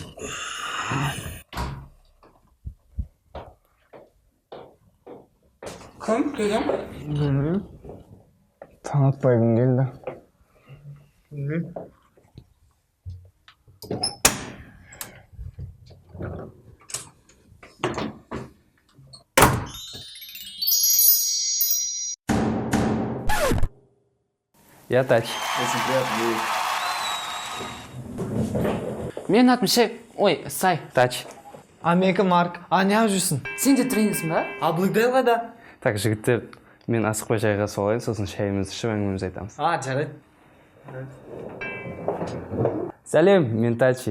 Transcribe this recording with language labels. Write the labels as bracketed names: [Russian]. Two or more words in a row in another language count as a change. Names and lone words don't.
[Kazakh] Кім келген? Білмеймін. Таң атпай кім келді? Білмеймін. [Russian] Я Тач. Очень приятно. [Kazakh] Менің атым Шек. Ой, Сай. Тач. А менікі Марк. А неғып жүрсің? Сен де тренерсің ба? А Блэкдейл қайда? Так, жігіттер, мен асықпай жайға солайын, сосын шайымызды ішіп әңгімемізді айтамыз. А, жарайды. Сәлем, мен Тачи.